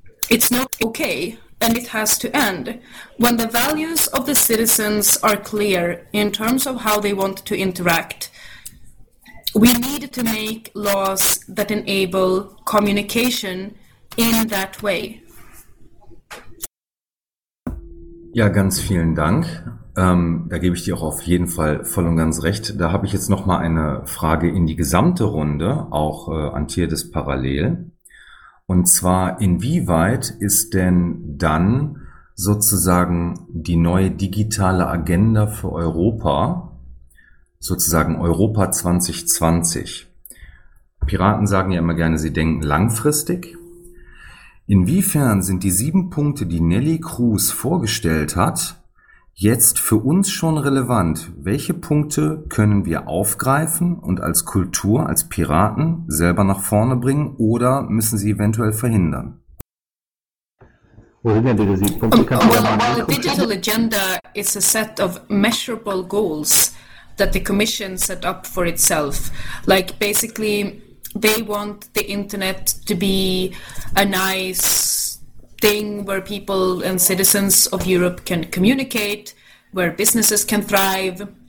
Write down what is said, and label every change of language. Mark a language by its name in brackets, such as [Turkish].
[English] It's not okay, and it has to end. When the values of the citizens are clear in terms of how they want to interact, we need to make laws that enable communication in that way. [German] Ja, ganz vielen Dank. Da gebe ich dir auch auf jeden Fall voll und ganz recht. Da habe ich jetzt noch mal eine Frage in die gesamte Runde, auch an Tierdes parallel. Und zwar, inwieweit ist denn dann sozusagen die neue digitale Agenda für Europa, sozusagen Europa 2020? Piraten sagen ja immer gerne, sie denken langfristig. Inwiefern sind die 7 Punkte, die Nelly Kroes vorgestellt hat, jetzt für uns schon relevant? Welche Punkte können wir aufgreifen und als Kultur, als Piraten selber nach vorne bringen oder müssen sie eventuell verhindern? Wo sind denn diese 7 Punkte? [English] Digital Agenda is a set of measurable goals that the Commission set up for itself. Like basically, they want the internet to be a nice thing where people and citizens of Europe can communicate, where businesses can thrive.